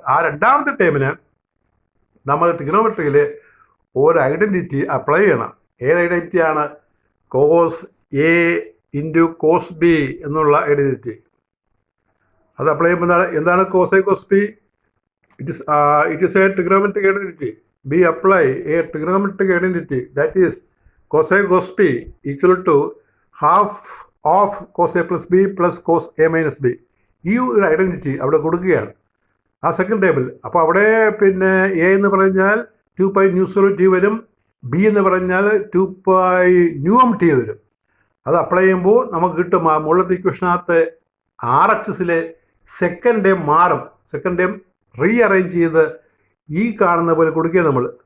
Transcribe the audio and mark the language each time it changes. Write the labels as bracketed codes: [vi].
[ml] ആ രണ്ടാമത്തെ ടേമിന് നമ്മൾ ട്രിഗണോമെട്രിയിൽ ഒരു ഐഡൻറ്റിറ്റി അപ്ലൈ ചെയ്യണം. ഏത് ഐഡൻറ്റിറ്റിയാണ്? Cos A into cos B എന്നുള്ള ഐഡൻറ്റിറ്റി. അത് അപ്ലൈ ചെയ്യുമ്പോൾ എന്താണ് cos A cos B? [en] It is a trigonometric identity. B apply a trigonometric identity, that is cos A cos B equal to half of cos A plus B plus cos A minus B. [ml] ഈ ഒരു identity അവിടെ കൊടുക്കുകയാണ്. ആ second table. അപ്പോൾ അവിടെ പിന്നെ A എന്ന് പറഞ്ഞാൽ 2π μ0t വരും, ബി എന്ന് പറഞ്ഞാൽ 2π μmt വരും. അത് അപ്ലൈ ചെയ്യുമ്പോൾ നമുക്ക് കിട്ടും ആ മുകളിലത്തെ ഇക്വേഷനകത്ത് RHSലെ സെക്കൻഡ് ടേം മാറും. സെക്കൻഡ് ടേം റീഅറേഞ്ച് ചെയ്ത് ഈ കാണുന്ന പോലെ കൊടുക്കുക നമ്മൾ.